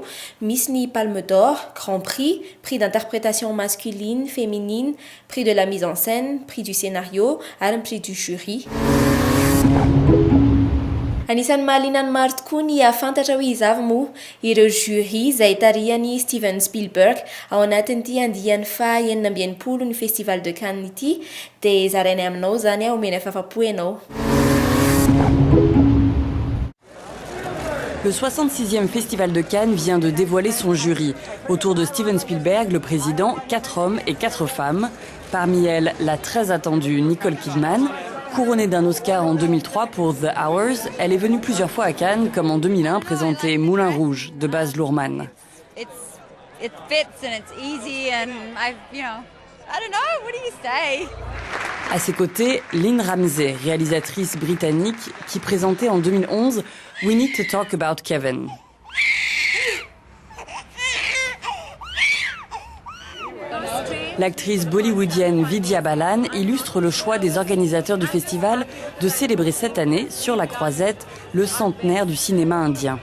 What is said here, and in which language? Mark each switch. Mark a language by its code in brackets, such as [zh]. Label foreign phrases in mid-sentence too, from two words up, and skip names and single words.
[mg] Misy ny Palme d'Or, Grand Prix, Prix d'interprétation masculine, féminine, Prix de la mise en scène, Prix du scénario ary ny Prix du jury. Anisan'ny mahaliana ny maro tokoa ny afantatra hoe izavy moa ireo jury izay tarihany Steven Spielberg ao anatin'ity andiany fahaenina amby enimpolo ny Festival de Cannes ity dia zaraina aminao zany omena fahafa-po ianao. [fr] Le 66e Festival de Cannes vient de dévoiler son jury. Autour de Steven Spielberg, le président, 4 hommes et 4 femmes. Parmi elles, la très attendue Nicole Kidman. Couronnée d'un Oscar en 2003 pour The Hours, elle est venue plusieurs fois à Cannes, comme en 2001, présenter Moulin Rouge de Baz Luhrmann. [en] It fits and it's easy and I don't know, what do you say? [fr] À ses côtés, Lynn Ramsey, réalisatrice britannique, qui présentait en 2011 We Need to Talk About Kevin. L'actrice bollywoodienne Vidya Balan illustre le choix des organisateurs du festival de célébrer cette année, sur la croisette, le centenaire du cinéma indien.